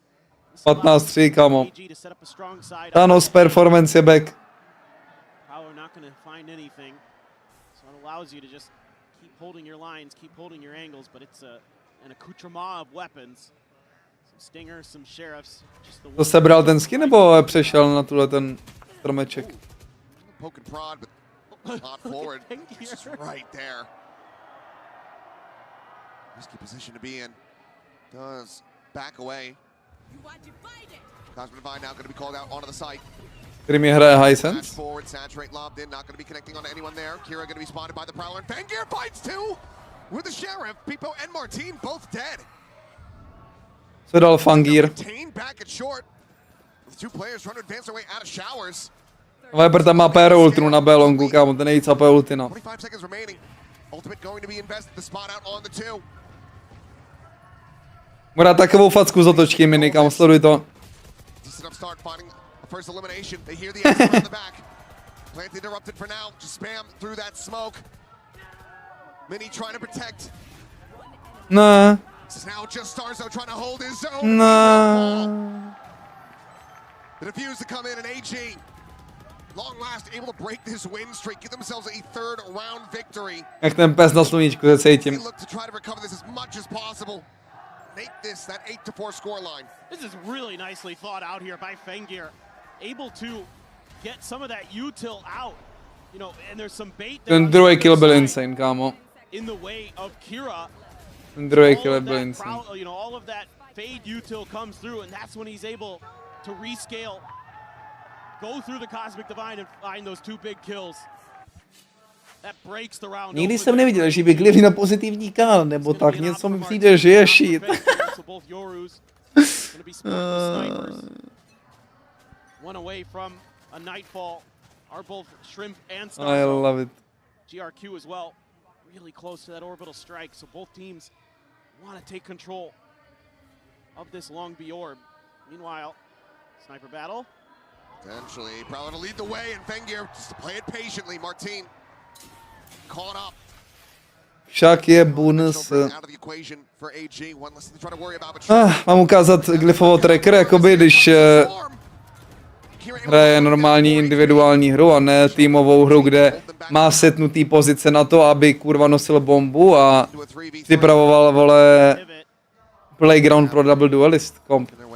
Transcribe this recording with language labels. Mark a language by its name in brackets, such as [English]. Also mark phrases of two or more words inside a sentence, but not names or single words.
[Czech] 15-3, kámo. Thanos performance je back. [English] Power not going to find anything, so it allows you to just keep holding your lines, keep holding your angles, but it's an accoutrement of weapons. Some stingers, some sheriffs. [Czech] To sebral ten skin, nebo přešel na tuhle ten stromeček? [English] Poke and prod, but not forward. Just right there. Risky position to be in. Does back away. Cosmic Divine now going to be called out onto the site. [Czech] Který mi hraje Hisense. [English] Forward, saturate, lobbed in, not going to be connecting on anyone there. Kira going to be spotted by the Prowler, and Fengear fights too with the Sheriff. Beepo and Marteen both dead. [Czech] Co dal Fangir? [English] Marteen back at short. The two players trying to advance their way out of showers. [Czech] Viper tam má PR ultinu na B-longu, kámo, ten nejvíc AP ultina. [English] 25 seconds remaining. Ultimate going to be invested. The spot out on the 2. [Czech] Bude takovou facku z otočky, Minny, kámo, sleduj to. [English] First elimination. They hear the extra in the back. Plant interrupted for now. Just spam through that smoke. Minny trying to protect. Nah. This is now just Starzo trying to hold his own. Nah. The defuse to come in, and AG, long last, able to break this win streak, give themselves a 3rd round victory. [Czech] Jak ten pes na sluníčku, se cítím. [English] They look to try to recover this as much as possible. Make this that 8-4 scoreline. This is really nicely thought out here by Fengear. Able to get some of that util out, you know, and there's some bait there. [Czech] Ten druhý kill byl insane, kámo. [English] In the way of Kira. [Czech] Ten druhý kill byl insane. [English] You know, all of that fade util comes through, and that's when he's able to rescale, go through the Cosmic Divine, and find those 2 big kills. [Czech] Nikdy jsem neviděl, že by klikli na pozitivní kanál, nebo tak něco mi přijde, že je shit. [English] I love it. GRQ as well, really close to that orbital strike, so both teams want to take control of this long B orb. Meanwhile, sniper battle. Potentially, probably to lead the way, and VENKU just to play it patiently. Marteen caught up. [Czech] Však je bonus. [English] Out of the equation for AG. One less to try to worry about. [Czech] Mám ukázat glyfovo tracker, jakoby když hraje normální individuální hru a ne týmovou hru, kde má setnutý pozice na to, aby kurva nosil bombu a připravoval, vole, playground pro [English] double duelist [Czech] komp.